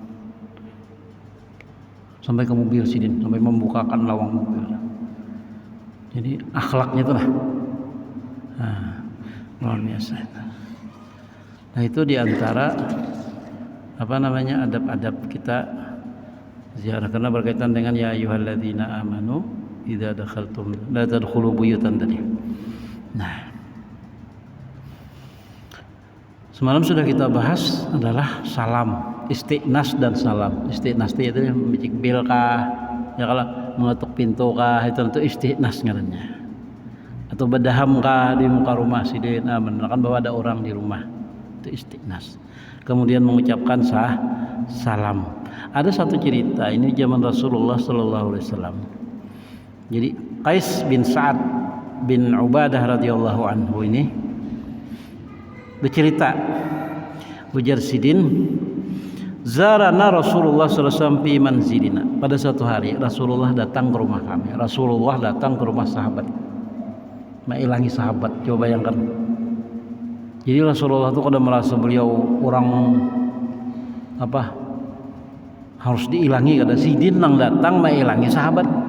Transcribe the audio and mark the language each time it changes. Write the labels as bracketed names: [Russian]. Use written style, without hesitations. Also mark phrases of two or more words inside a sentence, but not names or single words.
[Banjar] Sampai ke mobil sidin, sampai membukakan lawang mobil. [Indonesian] Jadi akhlaknya tuh lah, luar biasa. Nah itu diantara adab-adab kita ziarah karena berkaitan dengan [Arabic] يا أيها الذين آمنوا إذا دخلتم لا تدخلوا بيوتا [Indonesian] tadi. Nah, semalam sudah kita bahas adalah salam, istiqnas dan salam. [Banjar] Istiqnas itu memicik bil kah, ya kalau mengetuk pintu kah itu istiqnas ngarannya. Atau bedaham kah di muka rumah sidin, menerangkan bahwa ada orang di rumah. [Indonesian] Itu istiqnas. Kemudian mengucapkan salam. Ada satu cerita ini zaman Rasulullah [Arabic] صلى الله عليه وسلم. [Indonesian] Jadi Qais bin Sa'ad bin Ubadah [Arabic] رضي الله عنه [Indonesian] ini bercerita ujar sidin [Arabic] زارنا رسول الله صلى الله عليه وسلم في منزلنا. [Indonesian] Pada suatu hari Rasulullah datang ke rumah kami. Rasulullah datang ke rumah sahabat. [Banjar] Mailangi sahabat, coba bayangkan. Jadi Rasulullah itu kada merasa beliau orang harus diilangi, kada sidin nang datang mailangi sahabat.